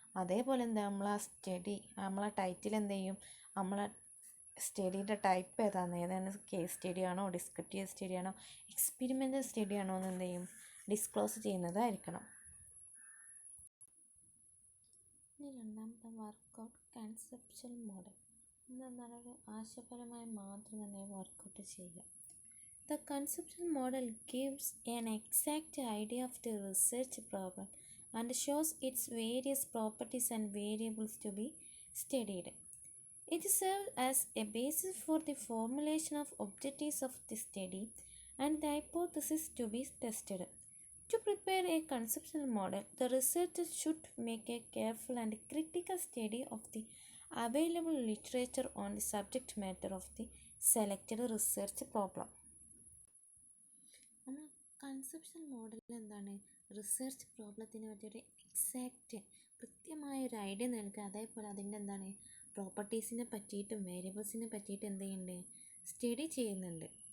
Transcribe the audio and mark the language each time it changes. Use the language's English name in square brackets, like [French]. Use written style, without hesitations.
[Malayalam] അതേപോലെ എന്താ, നമ്മളെ ടൈറ്റിൽ എന്ത് ചെയ്യും, നമ്മളെ സ്റ്റഡിയുടെ ടൈപ്പ് ഏതാണ് കേസ് സ്റ്റഡി ആണോ, ഡിസ്ക്രിപ്റ്റീവ് സ്റ്റഡി ആണോ, എക്സ്പെരിമെൻ്റൽ സ്റ്റഡി ആണോ എന്ന് എന്ത് ചെയ്യും, ഡിസ്ക്ലോസ് ചെയ്യുന്നതായിരിക്കണം. ഇനി രണ്ടാമത്തെ വർക്കൗട്ട് കൺസെപ്ച്വൽ മോഡൽ. ഇതെന്താണ്, ഒരു ആശയപരമായ മാതൃക തന്നെ വർക്കൗട്ട് ചെയ്യുക. [English] The conceptual model gives an exact idea of the research problem and shows its various properties and variables to be studied. It serves as a basis for the formulation of objectives of the study and the hypothesis to be tested. To prepare a conceptual model, the researcher should make a careful and critical study of the available literature on the subject matter of the selected research problem. [Malayalam] നമ്മൾ conception മോഡലിൽ എന്താണ്, research പ്രോബ്ലത്തിനെ പറ്റിയൊരു കൃത്യമായൊരു idea നൽകുക. അതേപോലെ അതിൻ്റെ എന്താണ് പ്രോപ്പർട്ടീസിനെ പറ്റിയിട്ടും വേരിയബിൾസിനെ പറ്റിയിട്ടും എന്ത് ചെയ്യുന്നുണ്ട്, സ്റ്റഡി ചെയ്യുന്നുണ്ട്.